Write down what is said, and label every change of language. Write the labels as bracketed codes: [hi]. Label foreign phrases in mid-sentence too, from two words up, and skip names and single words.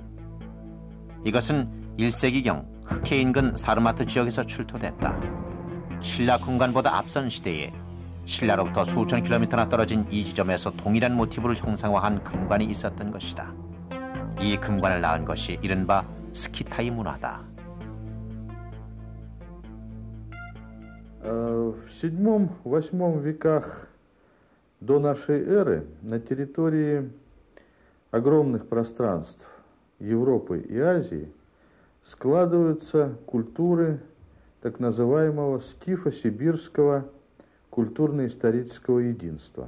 [ko] 이것은 1세기경 흑해 인근 사르마트 지역에서 출토됐다. 신라 금관보다 앞선 시대에 신라로부터 수천 킬로미터나 떨어진 이 지점에서 동일한 모티브를 형상화한 금관이 있었던 것이다. 이 금관을 낳은 것이 이른바 스키타이 문화다. [ru] В VII-VIII веках до нашей эры на территории огромных пространств Европы и Азии складываются культуры так называемого скифо-сибирского культурно-исторического единства.